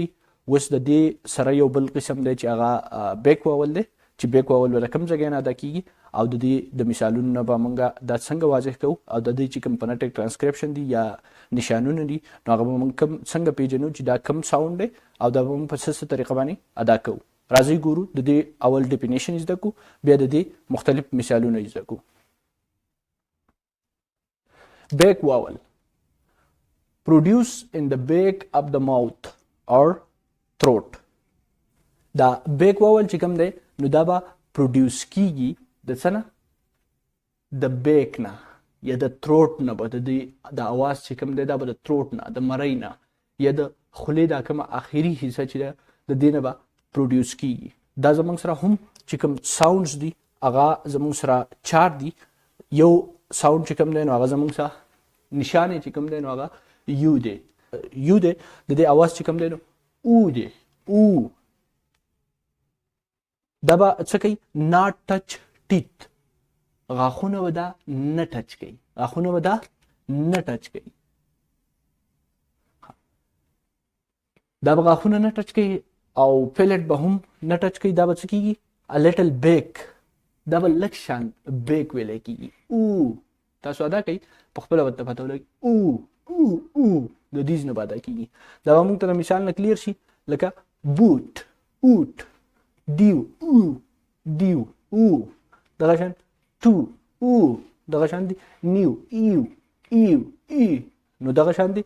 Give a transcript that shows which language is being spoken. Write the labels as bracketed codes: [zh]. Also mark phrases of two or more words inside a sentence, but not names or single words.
[ps] اوس د دې سره یو بل قسم دی چې هغه [en] back vowel [ps] دی، چې [en] back vowel [ps] به د کوم ځای نه ادا کیږي او د دې د مثالونو نه به موږ دا څنګه واضح کوو، او د دې چې کوم [en] phonetic transcription [ps] دي یا نشانونه دي نو هغه به موږ کوم څنګه پیژنو چې دا کوم ساوند دی او دا به موږ په څه طریقه باندې ادا کوو. راځئ ګورو د دې اول ډیفینیشن زده کو، بیا د دې مختلف مثالونه زده کو. [en] back vowel produce in the back of the mouth or throat. [ps] دا [en] back vowel [ps] چې کوم دی نو دا به پروډیوس کیږي د څه نه؟ د بیک نه یا د تروټ نه، به د اواز چې کوم دی دا به د تروټ نه، د مرۍ نه یا د خولې دا کومه آخري حصه چې ده د دې نه به پروډیوس کیږي. دا زموږ سره هم چې کوم ساوندز دي هغه زموږ سره 4 دي. یو ساوند چې کوم دی نو هغه زموږ سره نشانه چې کوم دی نو هغه یو دی. د دې اواز چې کوم دی نو او دی، او. دا به څه کوي؟ [en] not touch teeth. [ps] غاښونه به دا نه ټچ کوي، غاښونه به دا نه ټچ کوي. دا به غاښونه نه ټچ کوي او پیلټ به هم نه ټچ کوي. دا به څه کیږي؟ [en] a little bake. [ps] دا به لږ شان بیک ویلی کیږي. او تاسو ادا کوئ په خپله ورته پته ولګي او د دیز نه به ادا کیږي. دا به موږ ته د مثال نه کلیر شي لکه بوټ، اوټ، دیو او دغه شان تو او دغه شان دي نیو ایو نو دغه شان دي.